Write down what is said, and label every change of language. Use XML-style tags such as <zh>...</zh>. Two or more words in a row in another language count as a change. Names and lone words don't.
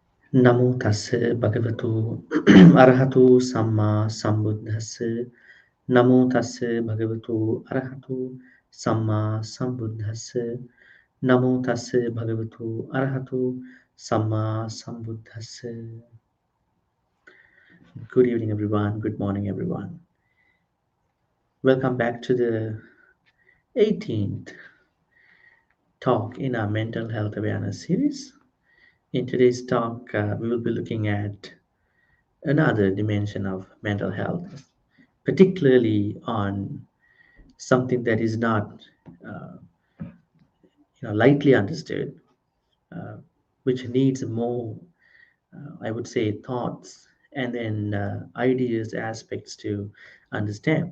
<pi>Namo tassa bhagavato arahato samma sambuddhassa. Namo tassa bhagavato arahato samma sambuddhassa. Namo tassa bhagavato arahato samma sambuddhassa.</pi> <en>Good evening, everyone. Good morning, everyone. Welcome back to the 18th talk in our mental health awareness series. In today's talk, we will be looking at another dimension of mental health, particularly on something that is not uh, lightly understood, uh, which needs more, I would say, thoughts and then ideas, aspects to understand.</en>